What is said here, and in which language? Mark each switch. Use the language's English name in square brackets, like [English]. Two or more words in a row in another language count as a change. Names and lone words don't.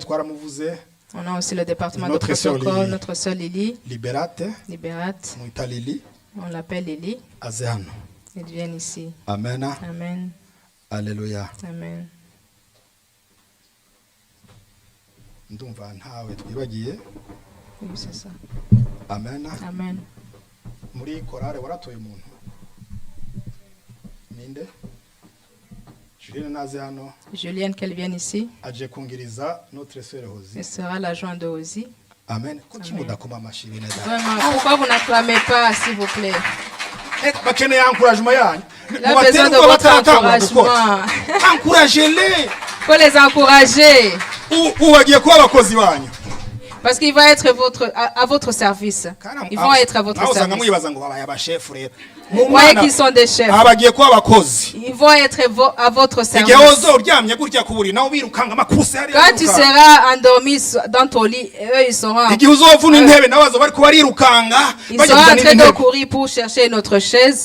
[French] on a aussi le département de protocole, notre sœur Lily. Libérate. On l'appelle Lily. Elle vient ici. Amen. Amen. Alléluia. Amen. Oui, c'est ça. Amen. Amen. [Rundi] Muri korale waratoye umuntu ninde Julienne naze hano. [French] Julienne qu'elle vienne ici. [Rundi] Aje kungiriza [French] notre sœur [Rundi] Hozi. [French] Elle sera l'adjoint de Hozi. Amen. Vraiment, pourquoi vous n'acclamez pas s'il vous plaît? [Rundi] Bakeneye encouragement yanyu. [French] Il a besoin de votre encouragement. Encouragez-les. Faut les encourager. [Rundi] Ou bagiye kuba abakozi banyu. [French] Parce qu'il va être à votre service. Ils vont être à votre service. Vous croyez qu'ils sont des chefs. Ils vont être à votre service. Quand tu seras endormi dans ton lit, eux ils seront en train de courir pour chercher notre chaise.